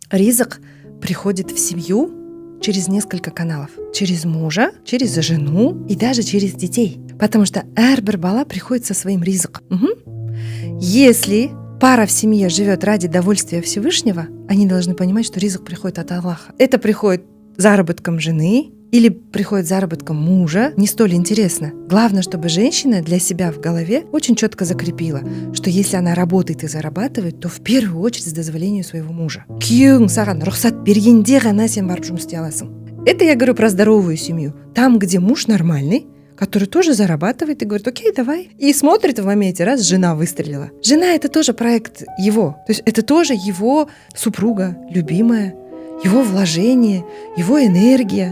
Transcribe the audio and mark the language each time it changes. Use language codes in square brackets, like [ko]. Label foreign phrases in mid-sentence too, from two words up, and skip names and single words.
[ru] Ризык приходит в семью через несколько каналов. Через мужа, через жену и даже через детей. Потому что [kk] әрбір бала [ru] приходит со своим ризыком. Если пара в семье живет ради довольствия Всевышнего, они должны понимать, что ризык приходит от Аллаха. Это приходит заработком жены или приходит заработком мужа, не столь интересно. Главное, чтобы женщина для себя в голове очень четко закрепила, что если она работает и зарабатывает, то в первую очередь с дозволения своего мужа. [kk] Күйеуің саған рұқсат бергенде ғана сен барып жұмыс істей аласың. [ru] Это я говорю про здоровую семью. Там, где муж нормальный, который тоже зарабатывает и говорит: окей, давай. И смотрит в моменте, раз жена выстрелила. Жена — это тоже проект его. То есть это тоже его супруга, любимая, его вложение, его энергия.